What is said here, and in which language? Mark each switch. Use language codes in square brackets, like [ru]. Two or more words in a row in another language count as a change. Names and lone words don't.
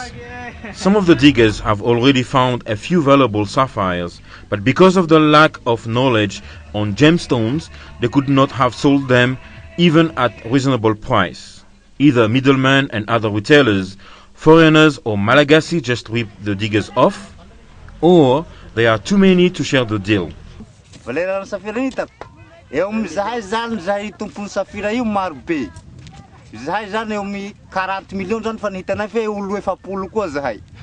[en] Some of the diggers have already found a few valuable sapphires, but because of the lack of knowledge on gemstones, they could not have sold them even at reasonable price. Either middlemen and other retailers, foreigners or Malagasy just rip the diggers off, or there are too many to share the deal. [mg] Eo mizahay zany zahay tompony safira io maro be. Zahay zany eo mi 40 millions zany fa nihitanay fe olo 70 koa zahay.